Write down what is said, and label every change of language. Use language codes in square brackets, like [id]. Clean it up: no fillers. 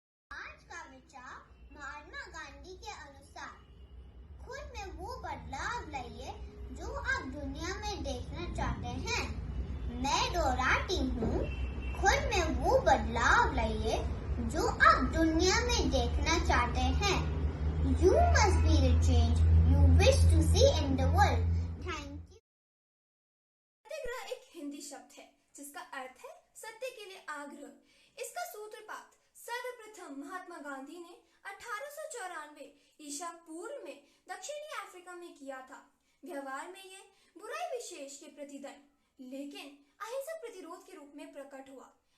[hi] आज का विचार महात्मा गांधी के अनुसार, खुद में वो बदलाव लाइए जो आप दुनिया में देखना चाहते हैं। मैं दोहराती हूँ, खुद में वो बदलाव लाइए जो आप दुनिया में देखना चाहते हैं। [en] You must be the change you wish to see in the world. Thank you. [hi] सत्याग्रह एक हिंदी शब्द है जिसका अर्थ है सत्य के लिए आग्रह। इसका सूत्रपात सर्वप्रथम महात्मा गांधी ने 1894 ईसा पूर्व में दक्षिणी अफ्रीका में किया था। व्यवहार में ये बुराई विशेष के प्रतिदंड, लेकिन अहिंसक प्रतिरोध के रूप में प्रकट हुआ।